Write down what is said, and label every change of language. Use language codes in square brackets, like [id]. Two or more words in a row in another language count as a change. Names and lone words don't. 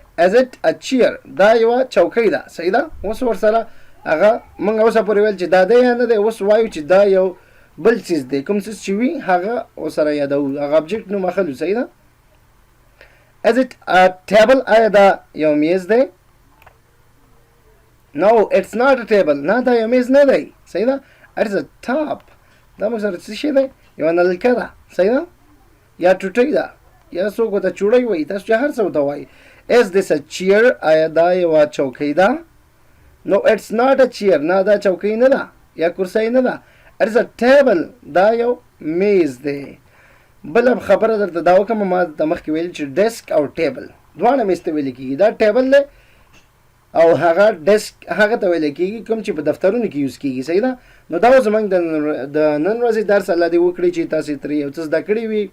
[en] is it a chair, [ps] دا یوه چوکۍ ده. صحیح ده؟ اوس ورسره هغه موږ اوسه پورې ویل چې دا دی یا نه دی. اوس وایو چې دا یو بل څیز دی، کوم څیز چې وي هغه ورسره یادوو، هغه ابجکټ نوم اخلو. صحیح ده؟ [en] is it a table, [ps] آیا دا یو میز دی؟ [en] No, it's not a table. [ps] نه دا یو میز نه دی. صحیح ده؟ [en] It's a top. [ps] دا موږ سره څه شی دی؟ یوه نلکه ده. صحیح ده؟ یا ټوټۍ ده، یا څوک ورته چوړۍ وایي، تاسو چې هر څه ورته وایي. [en] Is this a chair؟ [ps] آیا دا یوه چوکۍ ده؟ [en] No, it's not a chair. [ps] نه دا چوکۍ نه ده یا کرسۍ نه ده. [en] It's a table. [ps] دا یو میز دی. بله خبره درته دا وکړم، ما د مخکې ویل چې ډیسک او ټیبل دواړه میز ته ویل کېږي. دا ټیبل دی او هغه ډیسک هغه ته ویل کېږي کوم چې په دفترونو کې یوز کېږي. صحیح ده؟ نو دا زموږ د نن ورځې درس الله دې وکړي چې تاسې ترې یو څه زده کړي وي.